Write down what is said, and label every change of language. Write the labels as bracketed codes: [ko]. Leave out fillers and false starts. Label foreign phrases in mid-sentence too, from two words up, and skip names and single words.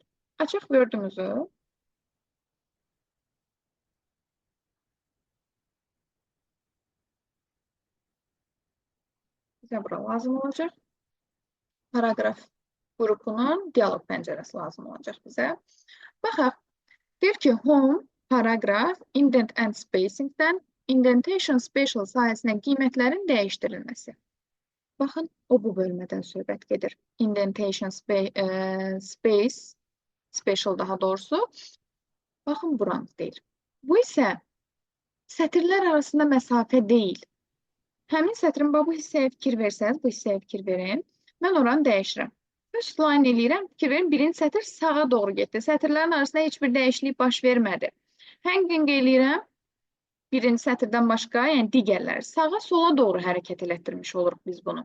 [az] Açıq Word'umuzu. Bizə bura lazım olacaq. Paragraf qrupunun dialog pəncərəsi lazım olacaq bizə. Baxaq. Deyir ki, [en] home, paragraf, indent and spacingdən indentation special [az] sayəsində qiymətlərin dəyişdirilməsi. Baxın, o bu bölmədən söhbət gedir. [en] Indentation space, special [az] daha doğrusu. Baxın, buranı deyir. Bu isə sətirlər arasında məsafə deyil. Həmin sətrin bu hissəyə fikir versəniz, bu hissəyə fikir verin. Mən oranı dəyişirəm. Üst line eləyirəm, fikir verin, birinci sətr sağa doğru getdi. Sətirlərin arasında heç bir dəyişiklik baş vermədi. Hanging eləyirəm, birinci sətirdən başqa, yəni digərləri sağa sola doğru hərəkət elətdirmiş oluruq biz bunu.